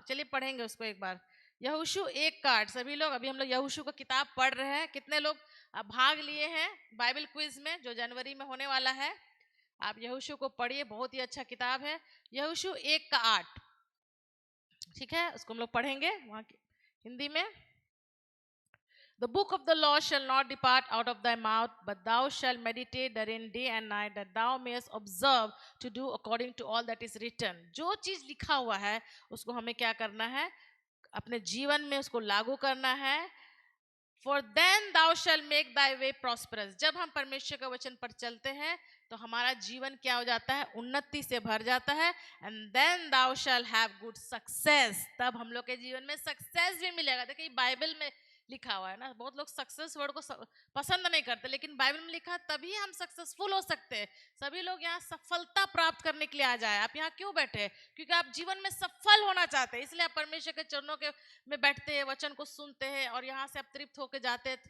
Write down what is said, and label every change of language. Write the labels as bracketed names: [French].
[Hindi] चलिए पढ़ेंगे उसको एक बार। यहोशू 1:8, सभी लोग, अभी हम लोग यहोशू का किताब पढ़ रहे हैं। कितने लोग भाग लिए हैं बाइबल क्विज में जो जनवरी में होने वाला है। आप यहोशू को पढ़िए, बहुत ही अच्छा किताब है। यहोशू 1:8, ठीक है, उसको हम लोग पढ़ेंगे वहां हिंदी में। [English] The book of the law shall not depart out of thy mouth, but thou shalt meditate therein day and night, that thou mayest observe to do according to all that is written. [Hindi] जो चीज लिखा हुआ है उसको हमें क्या करना है, अपने जीवन में उसको लागू करना है। [English] For then thou shalt make thy way prosperous. [Hindi] जब हम परमेश्वर के वचन पर चलते हैं तो हमारा जीवन क्या हो जाता है, उन्नति से भर जाता है। [English] And then thou shalt have good success. [Hindi] तब हम लोग के जीवन में सक्सेस भी मिलेगा। देखिए बाइबल में लिखा हुआ है ना, बहुत लोग सक्सेस वर्ड को पसंद नहीं करते, लेकिन बाइबल में लिखा तभी हम सक्सेसफुल हो सकते हैं। सभी लोग यहाँ सफलता प्राप्त करने के लिए आ जाए। आप यहाँ क्यों बैठे, क्योंकि आप जीवन में सफल होना चाहते हैं, इसलिए आप परमेश्वर के चरणों के में बैठते हैं, वचन को सुनते हैं और यहाँ से आप तृप्त होकर जाते हैं।